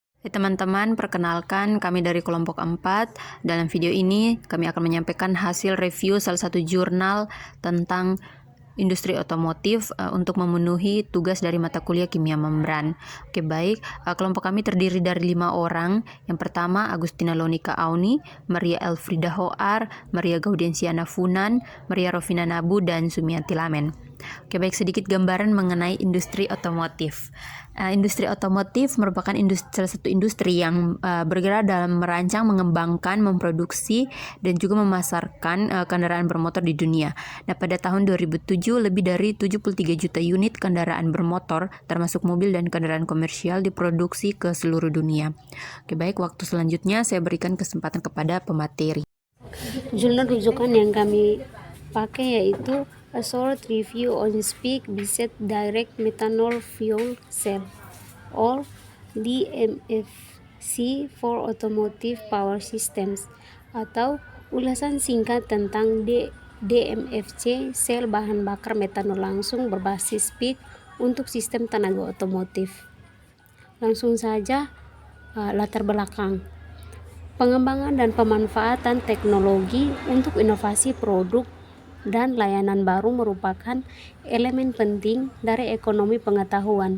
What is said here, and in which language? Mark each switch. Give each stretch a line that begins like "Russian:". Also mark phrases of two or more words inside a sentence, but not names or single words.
Indonesian: Teman-teman, perkenalkan kami dari kelompok 4. Dalam video ini kami akan menyampaikan hasil review salah satu jurnal tentang industri otomotif untuk memenuhi tugas dari mata kuliah kimia membran. Oke, baik. Kelompok kami terdiri dari 5 orang. Yang pertama, Agustina Lonika Auni, Maria Elfrida Hoar, Maria Gaudensiana Funan, Maria Rovina Nabu, dan Sumiati Lamen. Oke, baik, sedikit gambaran mengenai industri otomotif. Industri otomotif merupakan salah satu industri yang bergerak dalam merancang, mengembangkan, memproduksi, dan juga memasarkan kendaraan bermotor di dunia. Nah, pada tahun 2007, lebih dari 73 juta unit kendaraan bermotor, termasuk mobil dan kendaraan komersial, diproduksi ke seluruh dunia. Oke, baik, waktu selanjutnya saya berikan kesempatan kepada pemateri. Jurnal rujukan yang kami pakai yaitu A Short Review on Speak Biset Direct Methanol Fuel Cell or DMFC for Automotive Power Systems, atau ulasan singkat tentang DMFC, sel bahan bakar metanol langsung berbasis PEEK untuk sistem tenaga otomotif. Langsung saja latar belakang. Pengembangan dan pemanfaatan teknologi untuk inovasi produk dan layanan baru merupakan elemen penting dari ekonomi pengetahuan.